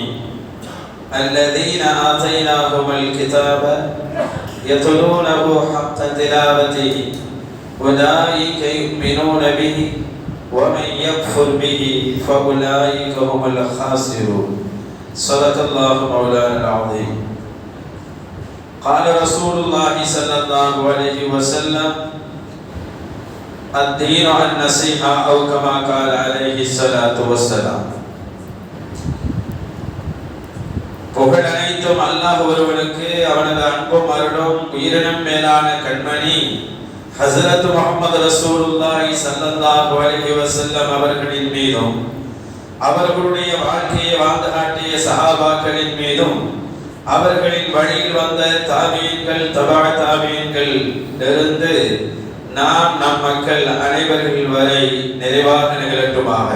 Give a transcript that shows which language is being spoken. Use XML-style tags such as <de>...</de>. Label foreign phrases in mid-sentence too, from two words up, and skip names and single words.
<ar>الذين آتيناهم الكتاب يتلونه حق تلاوته أولئك يؤمنون به ومن يكفر به فأولئك هم الخاسرون. صدق الله مولانا العظيم. قال رسول الله صلى الله عليه وسلم: الدين النصيحة أو كما قال عليه الصلاة والسلام.</ar> <ta>புகழ் அனைத்தும் அல்லாஹ் ஒருவனுக்கு, அவனது அன்பும் அருளும் உயிரினும் மேலான கண்மணி ஹஸரத் முஹம்மது</ta> <ar>رسول الله صلى الله عليه وسلم</ar> <ta>அவர்களின் மீதும், அவர்களுடைய வாழ்க்கையை வாழ்ந்து காட்டிய சஹாபாக்களின் மீதும், அவர்களின் வழியில் வந்த தாபீன்கள், தபா தாபீன்கள் இருந்து நாம் நம் மக்கள் அனைவர்கள் வரை நிறைவாக நிகழட்டுமாக.</ta>